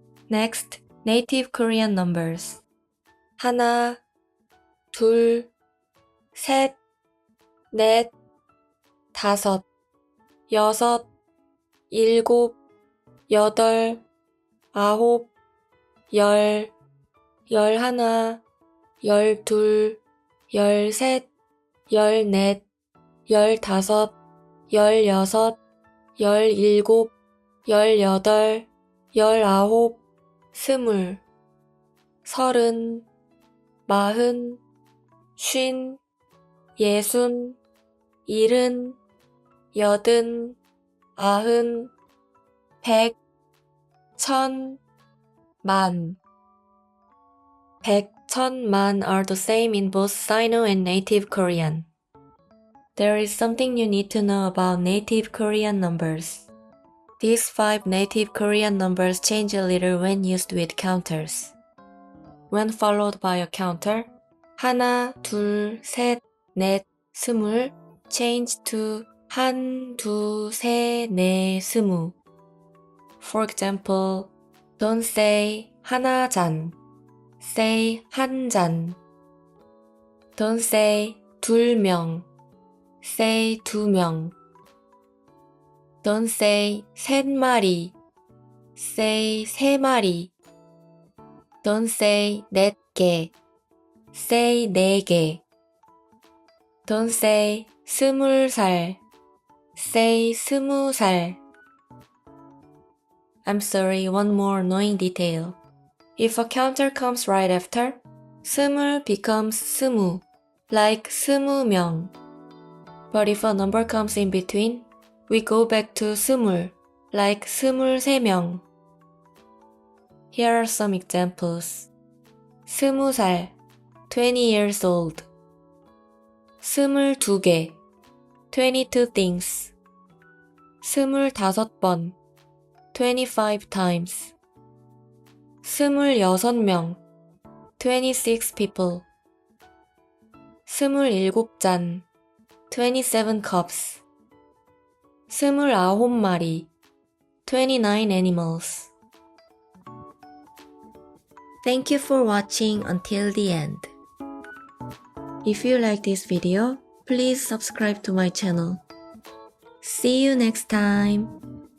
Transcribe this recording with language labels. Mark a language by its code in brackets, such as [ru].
[en] Next, native Korean numbers. [ko] 하나, 둘, 셋, 넷, 다섯, 여섯, 일곱, 여덟, 아홉, 열, 열하나, 열둘, 열셋, 열넷, 열다섯, 열여섯, 열일곱, 열여덟, 열아홉, 스물, 서른, 마흔, 쉰, 예순, 일흔, 여든, 아흔, 백, 천, 만. 백, 천, 만 [en] are the same in both Sino and native Korean. There is something you need to know about native Korean numbers. These 5 native Korean numbers change a little when used with counters. When followed by a counter, [ko] 하나, 둘, 셋, 넷, 스물 [en] change to [ko] 한, 두, 세, 네, 스무. [en] For example, don't say [ko] 하나 잔, [en] say [ko] 한 잔. [en] Don't say [ko] 둘 명, [en] say [ko] 두 명. [en] Don't say [ko] 셋 마리, [en] say [ko] 세 마리. [en] Don't say [ko] 넷 개, [en] say [ko] 네 개. [en] Don't say [ko] 스물 살, [en] say [ko] 스무 살. [en] I'm sorry, one more annoying detail. If a counter comes right after, 스물 becomes 스무, like [ko] 스무 명. [en] But if a number comes in between, we go back to 스물, like [ko] 스물세 명. [en] Here are some examples. [ko] 스무 살, [en] 20 years old. [ko] 스물두 개, [en] 22 things. [ko] 스물다섯 번, [en] 25 times. [ko] 스물여섯 명, [en] 26 people. [ko] 스물일곱 잔, [en] 27 cups. [ko] 스물아홉 마리, [en] 29 animals. Thank you for watching until the end. If you like this video, please subscribe to my channel. See you next time.